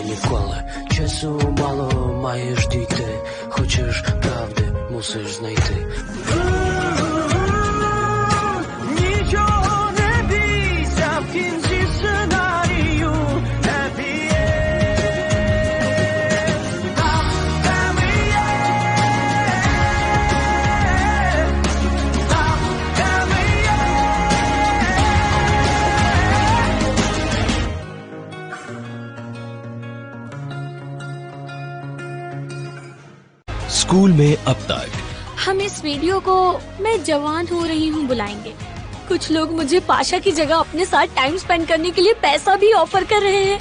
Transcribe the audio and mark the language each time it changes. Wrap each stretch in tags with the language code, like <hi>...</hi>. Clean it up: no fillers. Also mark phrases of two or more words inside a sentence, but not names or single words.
<uk>ніколи. Часу мало, маєш дійти. Хочеш правди, мусиш знайти. Нічого не бійся, в кінці сценарію</uk> <en>happy end.</en> <uk>Там, де ми є. Там, де ми є.</uk> <hi>स्कूल में अब तक हम इस वीडियो को मैं जवान हो रही हूँ बुलाएंगे। कुछ लोग मुझे पाशा की जगह अपने साथ</hi> <en>time spend</en> <hi>करने के लिए पैसा भी ऑफर कर रहे हैं।</hi>